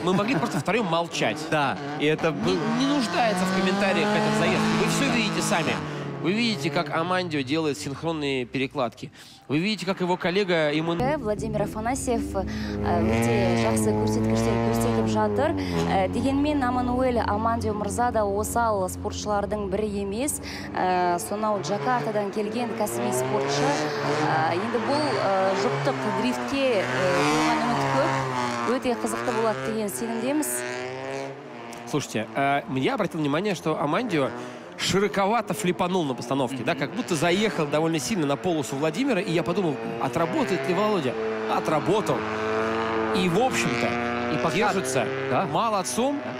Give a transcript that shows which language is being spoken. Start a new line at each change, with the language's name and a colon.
Russian: Мы могли просто втроем молчать. Да, и это был... Не нуждается в комментариях этот заезд. Вы все видите сами. Вы видите, как Амандио делает синхронные перекладки. Вы видите, как его коллега Эммануэль...
Kazakh: Владимир Афанасьев өте жақсы көрсеткіштер көрсетіп жатыр. Дегенмен Амануэль Амандио мырза да осал спортшылардың бірі емес. Сонау Джакартадан келген кәсіби спортшы. Енді бұл жұптық дрифтке болған үміт көп. Өте қызықты болады деген сенімдеміз.
Russian: Слушайте, я обратил внимание, что Амандио широковато флипанул на постановке, да, как будто заехал довольно сильно на полосу Владимира, и я подумал, отработает ли Володя? Отработал. И, в общем-то, держится молодцом.